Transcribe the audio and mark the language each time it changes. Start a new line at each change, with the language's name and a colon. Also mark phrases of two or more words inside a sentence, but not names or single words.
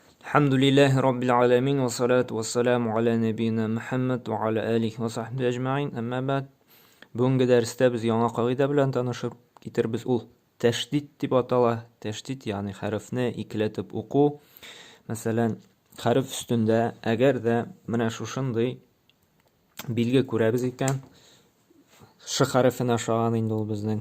Arabic: الحمد لله رب العالمين والصلاة والسلام على نبينا محمد وعلى آله وصحبه أجمعين. أما بعد.
Tatar: Бүгінгі дәрістә без яңа кагыйдә белән танышып китербез. Ул тәшдид дип атала. Тәшдид ягъни хәрефне икеләтеп уку. Мәсәлән, хәреф өстендә әгәр дә менә шушындый билге күрәбез икән, ш хәрефенә охшаган инде ул безнең.